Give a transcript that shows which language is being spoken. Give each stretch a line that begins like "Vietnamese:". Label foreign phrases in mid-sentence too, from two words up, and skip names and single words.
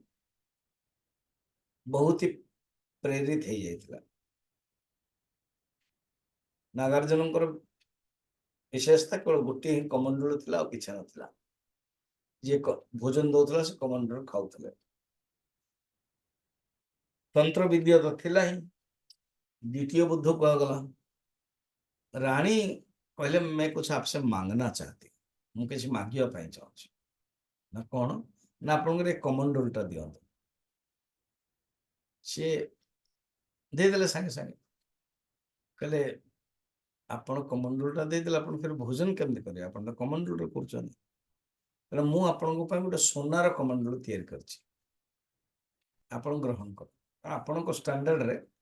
Odia: ବହୁତ ହି ପ୍ରେରିତ ହେଇଯାଇଥିଲା ନାଗାର୍ଜୁନଙ୍କର ବିଶେଷତା କେବଳ ଗୋଟିଏ ହିଁ କମଣ୍ଡଳ ଥିଲା ଆଉ କିଛି ନଥିଲା ଯିଏ ଭୋଜନ ଦଉଥିଲା ସେ କମଣ୍ଡଳ ଖାଉଥିଲେ ତନ୍ତ୍ର ବିଦ୍ୟା ତ ଥିଲା ହିଁ ଦ୍ୱିତୀୟ ବୁଦ୍ଧ କୁହାଗଲା ରାଣୀ କହିଲେ
Hindi: मैं कुछ आपसे मांगना चाहती
Odia: ମୁଁ କିଛି ମାଗିବା ପାଇଁ ଚାହୁଁଛି ନା କଣ ନା ଆପଣଙ୍କର ଏ କମଣ୍ଡଲଟା ଦିଅନ୍ତୁ ସିଏ ଦେଇଦେଲେ ସାଙ୍ଗେ ସାଙ୍ଗେ କହିଲେ ଆପଣ କମଣ୍ଡଲଟା ଦେଇଦେଲେ ଆପଣ ଫେର ଭୋଜନ କେମିତି କରିବେ ଆପଣ ତ କମଣ୍ଡଳରେ କରୁଛନ୍ତି ତେଣୁ ମୁଁ ଆପଣଙ୍କ ପାଇଁ ଗୋଟେ ସୁନାର କମଣ୍ଡଳ ତିଆରି କରିଛି ଆପଣ ଗ୍ରହଣ କର ଆପଣଙ୍କ ଷ୍ଟାଣ୍ଡାର୍ଡରେ